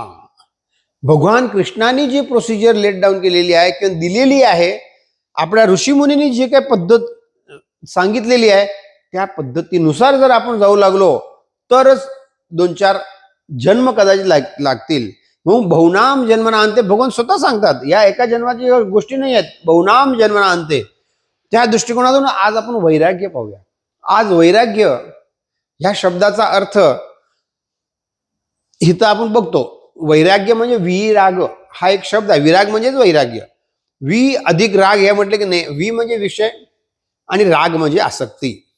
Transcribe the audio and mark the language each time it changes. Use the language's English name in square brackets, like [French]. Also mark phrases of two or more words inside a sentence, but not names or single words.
[Marathi] भगवान कृष्णाने जी प्रोसिजर [English] laid down [Marathi] केलेली आहे किंवा दिलेली आहे, आपल्या ऋषीमुनींनी जी काही पद्धत सांगितलेली आहे त्या पद्धतीनुसार जर आपण जाऊ लागलो तरच 2-4 जन्म कदाचित लागतील. मग [Sanskrit] बहुनाम जन्मना अंते [Marathi] भगवान स्वतः सांगतात, या एका जन्माची गोष्टी नाही आहेत, [Sanskrit] बहुनाम जन्मना अंते. [Marathi] त्या दृष्टिकोनातून आज आपण वैराग्य पाहूया. आज वैराग्य ह्या शब्दाचा अर्थ इथं आपण बघतो. वैराग्य म्हणजे विराग हा एक शब्द आहे. विराग म्हणजेच वैराग्य. वि अधिक राग हे म्हटले की नाही. वि म्हणजे विषय आणि राग म्हणजे आसक्ती.